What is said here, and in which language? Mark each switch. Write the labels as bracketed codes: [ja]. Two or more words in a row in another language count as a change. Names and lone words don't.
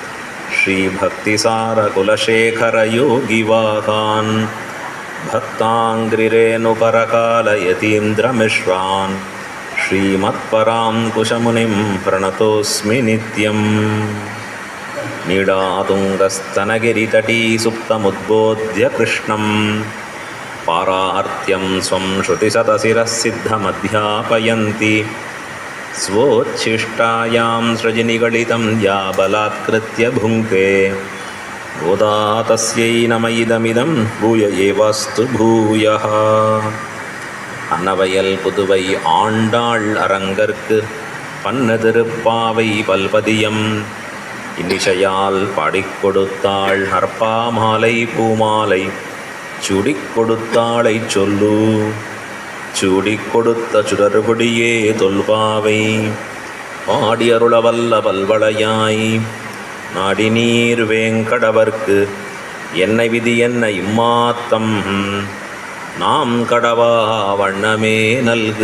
[sa] श्रीभक्तिसारकुलशेखरयोगिवाहान् भक्ताङ्घ्रिरेणुपरकालयतीन्द्रमिश्रान् श्रीमत्पराङ्कुशमुनिं प्रणतोऽस्मि नित्यम् नीडातुङ्गस्तनगिरितटी सुप्तमुद्बोध्य कृष्णं पारार्त्यं स्वं श्रुतिशतशिरः सिद्धमध्यापयन्ति स्वोच्छिष्टायां सृजनिगलितं या बलात्कृत्य भुङ्क्ते गोदा तस्यै नम इदमिदं भूय एवास्तु भूयः [ta] அன்னவயல் புதுவை ஆண்டாள் அரங்கற்கு பன்னு திருப்பாவை பல்பதியம் இன்னிசையால் பாடிக் கொடுத்தாள் அற்பாமாலை பூமாலை சூடிக் கொடுத்தாளை சொல்லு சூடிக் கொடுத்த சுடர்கொடியே தொல்பாவை பாடியருளவல்ல பல்வளையாய் நாடி நீர் வேங்கடவர்க்கு என்னை விதி என்ன இம்மாத்தம் நாம் கடவா வண்ணமே நல்கு.